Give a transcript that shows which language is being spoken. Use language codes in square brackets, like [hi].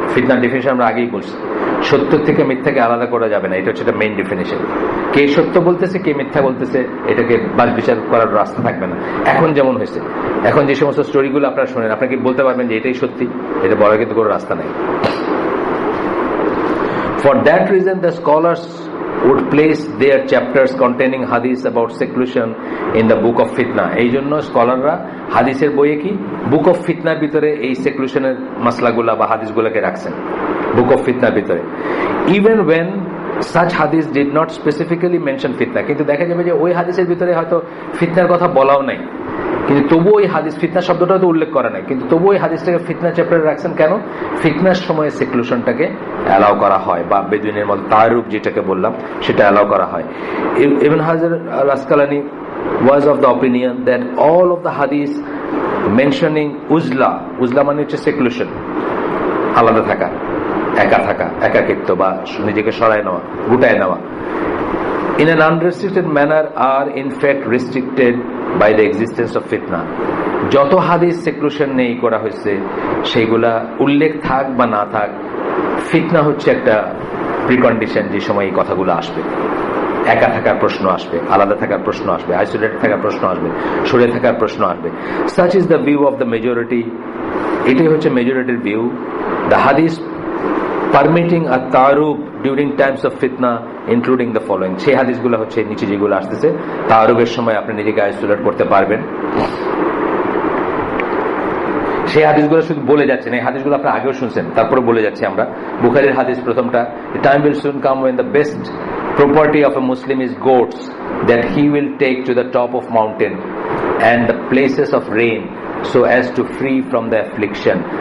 [bn] ফিতনার ডেফিনেশন আমরা আগেই বলছি, সত্য থেকে মিথ্যাকে আলাদা করা যাবে না, এটা হচ্ছে মেইন ডেফিনেশন। কে সত্য বলতেছে কে মিথ্যা বলতেছে এটাকে বাছ বিচার করার রাস্তা থাকবে না। এখন যেমন হয়েছে, এখন যে সমস্ত স্টোরিগুলো আপনারা শোনেন, আপনাকে বলতে পারবেন যে এটাই সত্যি, এটা বলার কিন্তু কোনো রাস্তা নাই। [en] For that reason, the scholars would place their chapters containing hadith about seclusion in the book of fitna. [bn] এই জন্য স্কলাররা হাদিসের বইয়ে কি বুক অফ ফিতনার ভিতরে এই সেকুলেশনের মাসলাগুলা বা হাদিসগুলোকে রাখছেন বুক অফ ফিতনার ভিতরে। [en] even when such hadith did not specifically mention fitna, [bn] কিন্তু দেখা যাবে যে ওই হাদিসের ভিতরে হয়তো ফিতনার কথা বলাও নাই, কিন্তু তবুও ওই হাদিস, ফিতনা শব্দটা তো উল্লেখ করা নাই, কিন্তু তবুও ওই হাদিসটাকে ফিতনা চ্যাপ্টারে রাখছেন কেন? ফিতনার সময় সেকুলেশনটাকে অ্যালাউ করা হয়, বা বেদুইনের মতো তারুব যেটাকে বললাম সেটা অ্যালাউ করা হয়। [en] Ibn Hajar al Asqalani was of the opinion that all of the hadith [bn] mentioning Ujjwala, Ujjwala মানে হচ্ছে সেকুলেশন, আলাদা থাকা, একা থাকা, একাকিত্ব বা নিজেকে সরায় নেওয়া, গুটায় নেওয়া। [en] In an unrestricted manner are in fact restricted by the existence of fitna. [bn] যত হাদিস সেক্লুশন নেই করা হয়েছে সেইগুলা উল্লেখ থাক বা না থাক, ফিতনা হচ্ছে একটা প্রিকন্ডিশন যে সময় এই কথাগুলো আসবে। একা থাকার প্রশ্ন আসবে, আলাদা থাকার প্রশ্ন আসবে, আইসোলেটেড থাকার প্রশ্ন আসবে, সরে থাকার প্রশ্ন আসবে। [en] Such is the view of the majority. [bn] এটাই হচ্ছে মেজরিটির view. [en] The hadith permitting a ta'arub during times of fitna including the following. [bn] সেই হাদিসগুলো হচ্ছে নিচে যেগুলো আসতেছে, তাআরুবের সময় আপনি নিজেকে আইসোলেট করতে পারবেন। সেই হাদিসগুলো শুধু বলে যাচ্ছেন, এই হাদিসগুলো আপনি আগেও শুনছেন, তারপরে বলে যাচ্ছি আমরা। বুখারীর হাদিস প্রথমটা, [en] the time will soon come when the best property of a Muslim is goats that he will take to the top of mountain and the places of rain so as to free from the affliction.